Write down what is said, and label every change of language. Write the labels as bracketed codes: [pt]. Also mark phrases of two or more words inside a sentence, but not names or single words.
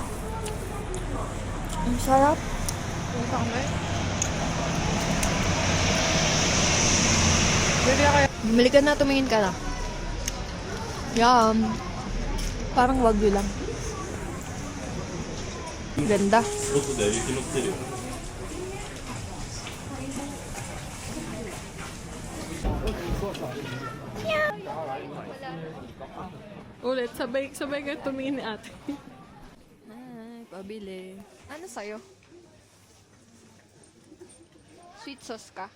[tl] Ang sarap. Bumili ka na, tumingin ka na. Yum. Parang wagyu lang. Ganda. [ja] どこで雪乗ってるよ。 [tl] Ulit, sabay ka tumingin ni ate. Ay, pabili. Ano sa'yo? [en] Sweet sauce [tl] ka?